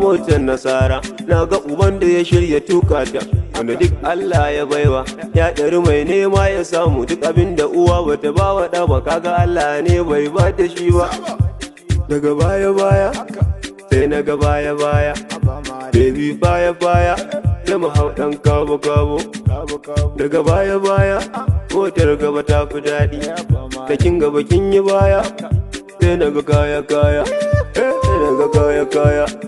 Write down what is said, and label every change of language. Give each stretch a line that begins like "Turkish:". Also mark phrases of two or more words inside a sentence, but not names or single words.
Hausa: motar nasara, na ga uban da ya shirya tuka ta. Wanda duk Allah ya baiwa, ya ɗari mai nema ya samu. Duk abin da uwa bata ba wa ɗa ba, kaga Allah ne bai ba ta shi ba. Daga baya baya, sai na ga baya baya. Haba malam.
English: Baby fire fire,
Hausa: sai mu hau ɗan kabo kabo. Kabo, kabo. Daga baya baya, motar gaba ta fi daɗi. Haba malam. Da kin gaba kin yi baya, sai na ga kaya kaya. Eh, sai na ga kaya kaya.